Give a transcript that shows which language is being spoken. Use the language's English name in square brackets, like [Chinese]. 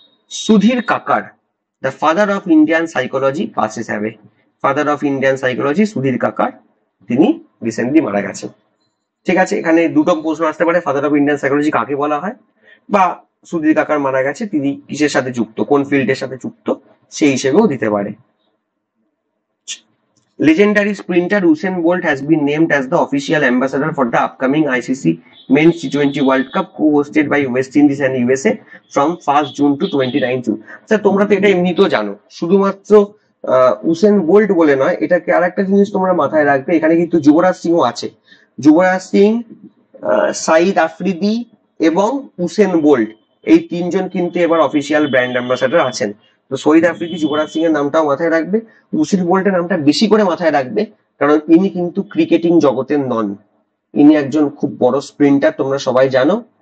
[English] Sudhir Kakar, the father of Indian psychology, passes away. Father of Indian psychology [Bangla] Sudhir কাকার, তিনি recently মারা গেছেন। ঠিক আছে, এখানে দুটো প্রশ্ন আসতে পারে, [English] father of Indian psychology [Bangla] কাকে বলা হয়, বা সুধীর কাকার মারা গেছে তিনি কিসের সাথে যুক্ত, কোন ফিল্ডের সাথে যুক্ত, সেই হিসেবেও দিতে পারে। [English] Legendary sprinter Usain Bolt has been named as the official ambassador for the upcoming ICC Men's T20 World Cup, co-hosted by West Indies and USA from 1st June to 29 June. [Bangla] Sir তোমরা তো এটা এমনিতেও জানো, শুধুমাত্র Usain bolt বলে নয়, এটাকে আর একটা জিনিস তোমরা মাথায় রাখবে, এখানে কিন্তু যুবরাজ সিংও আছে। যুবরাজ সিং, সাইদ আফ্রিদি এবং উসেন বোল্ট, এই তিনজন কিন্তু এবার অফিসিয়াল ব্র্যান্ড অ্যাম্বাসাডার আছেন। তো শহীদ আফ্রিদি, যুবরাজ সিং এর নামটাও মাথায় রাখবে, উসিন বোল্টের নামটা বেশি করে মাথায় রাখবে, কারণ ইনি কিন্তু ক্রিকেটিং জগতের নন, ইনি একজন খুব বড় স্প্রিন্টার, তোমরা সবাই জানো।